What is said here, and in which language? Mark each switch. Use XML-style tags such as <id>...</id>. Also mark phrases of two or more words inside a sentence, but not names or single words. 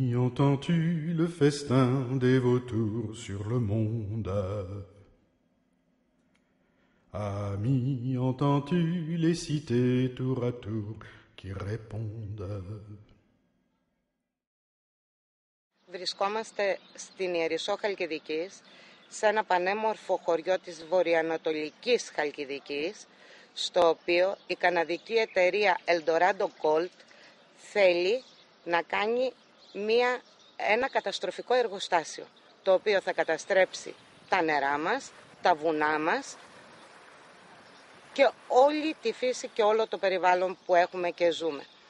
<fr>entends-tu le festin des vautours sur le monde? Ami, entends-tu les cités tour à tour qui répondent?</fr> <el>Βρισκόμαστε στην Ιερισσό Χαλκιδικής, σε ένα πανέμορφο χωριό της βορειοανατολικής Χαλκιδικής, στο οποίο η καναδική εταιρεία Eldorado Gold θέλει να κάνει ένα καταστροφικό εργοστάσιο, το οποίο θα καταστρέψει τα νερά μας, τα βουνά μας και όλη τη φύση και όλο το περιβάλλον που έχουμε και ζούμε.</el>